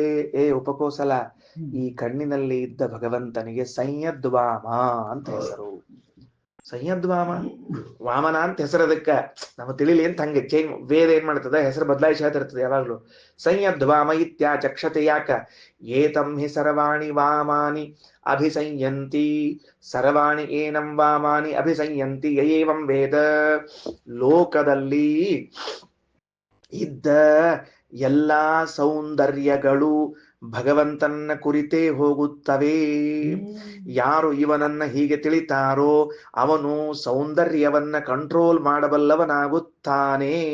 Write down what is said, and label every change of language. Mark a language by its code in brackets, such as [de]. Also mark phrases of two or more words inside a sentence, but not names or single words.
[kn] ಉಪಕೋಸಲ, ಈ ಕಣ್ಣಿನಲ್ಲಿ ಇದ್ದ ಭಗವಂತನಿಗೆ ಸಂಯದ್ವಾಮ ಅಂತ ಹೆಸರು. ಸಂಯದ್ವಾಮ ವಾಮನ ಅಂತ ಹೆಸರು ಅದಕ್ಕ ನಮ್ಮ ತಿಳಿಲಿ ಅಂತ ಹಂಗೆ ಚೇಂಜ್ ವೇದ ಏನ್ ಮಾಡ್ತದ ಹೆಸರು ಬದಲಾಯಿಸಿ ಹೇಳ್ತಿರ್ತದೆ ಯಾವಾಗ್ಲೂ. [sa] ಸಂಯದ್ವಾಮ ಇತ್ಯಾಚಕ್ಷತೆ ಯಾಕ? ಏತಂ ಹಿ ಸರ್ವಾಣಿ ವಾಮಾನಿ ಅಭಿಸಂಯಂತಿ, ಸರ್ವಾಣಿ ಏನಂ ವಾಮಾನಿ ಅಭಿಸಂಯಂತಿ ಏವಂ ವೇದ. [kn] ಲೋಕದಲ್ಲಿ ಇದ್ದ ಎಲ್ಲಾ ಸೌಂದರ್ಯಗಳು ಭಗವಂತನ ಕುರಿತೇ ಹೋಗುತ್ತವೆ. ಯಾರು ಇವನನ್ನ ಹೀಗೆ ತಿಳಿತಾರೋ ಅವನು ಸೌಂದರ್ಯವನ್ನ ಕಂಟ್ರೋಲ್ ಮಾಡಬಲ್ಲವನಾಗುತ್ತಾನೆ.